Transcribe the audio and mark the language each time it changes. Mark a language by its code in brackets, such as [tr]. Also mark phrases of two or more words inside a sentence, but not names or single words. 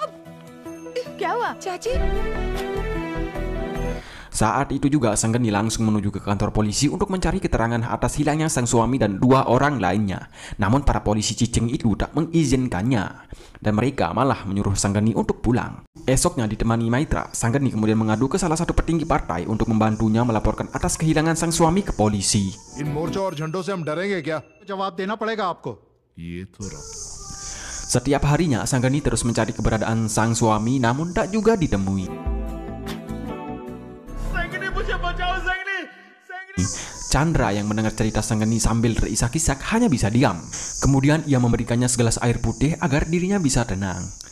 [id] Saat itu juga Sanggeni langsung menuju ke kantor polisi untuk mencari keterangan atas hilangnya sang suami dan dua orang lainnya. Namun para polisi cicing itu tak mengizinkannya dan mereka malah menyuruh Sanggeni untuk pulang. Esoknya ditemani Maitra, Sanggeni kemudian mengadu ke salah satu petinggi partai untuk membantunya melaporkan atas kehilangan sang suami ke polisi. [hi] इन मोर्चों और झंडों से हम डरेंगे क्या? जवाब देना पड़ेगा आपको। ये तो [id] Setiap harinya Sanggeni terus mencari keberadaan sang suami namun tak juga ditemui. Chandra yang mendengar cerita Sanggeni sambil terisak-isak hanya bisa diam. Kemudian ia memberikannya segelas air putih agar dirinya bisa tenang.